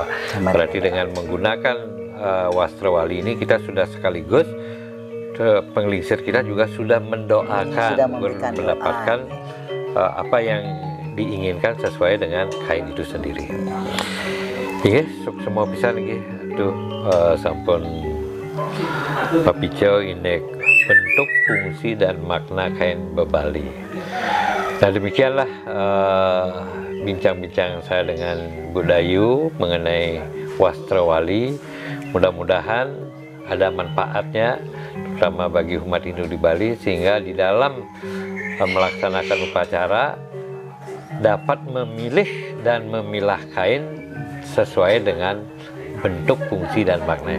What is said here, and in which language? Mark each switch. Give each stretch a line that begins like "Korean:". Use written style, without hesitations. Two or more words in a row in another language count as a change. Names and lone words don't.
Indonesian: Berarti dengan menggunakan Wastrawali ini kita sudah sekaligus penglingsir kita juga sudah mendoakan, mendapatkan apa yang diinginkan sesuai dengan kain itu sendiri. Iya, semua bisa nih,
Balinese: tuh sampun papicau indek
Indonesian: bentuk, fungsi dan makna kain bebali. Nah demikianlah bincang-bincang saya dengan Bu Dayu mengenai Wastrawali. Mudah-mudahan ada manfaatnya, terutama bagi umat Hindu di Bali, sehingga di dalam melaksanakan upacara dapat memilih dan memilah kain sesuai dengan bentuk, fungsi dan maknanya.